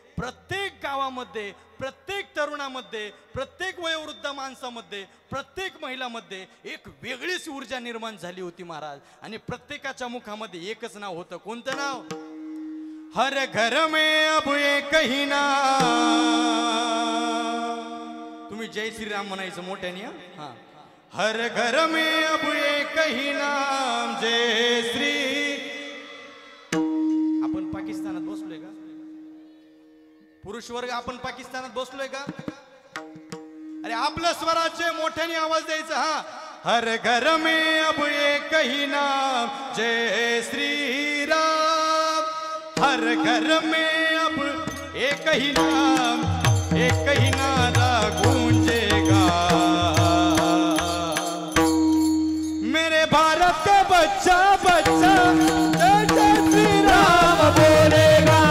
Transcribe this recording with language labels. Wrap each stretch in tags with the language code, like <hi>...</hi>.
<mr>प्रत्येक गावामध्ये, प्रत्येक तरुणामध्ये, प्रत्येक वयोवृद्ध माणसामध्ये, प्रत्येक महिलामध्ये एक वेगळीच ऊर्जा निर्माण झाली होती महाराज. आणि प्रत्येकाच्या मुखामध्ये एकच नाव होतं. कोणतं नाव?</mr> <hi>हर घर में अब एक ही नाम.</hi> <mr>तुम्ही जय श्रीराम म्हणायचं मोठ्याने.</mr> <hi>हा, हर घर में अब एक ही नाम जय श्री.</hi> <mr>आपण पाकिस्तानात बसलोय का? पुरुष वर्ग आपण पाकिस्तानात बसलोय का? अरे आपलं स्वराज्य मोठ्याने आवाज द्यायचा.</mr> <hi>हा, हर घर में अब एक ही नाम जय श्री राम. हर घर में अब एक ही नाम, एक ही नारा गूंजेगा. मेरे भारत का बच्चा बच्चा जय जय श्री राम बोलेगा.</hi>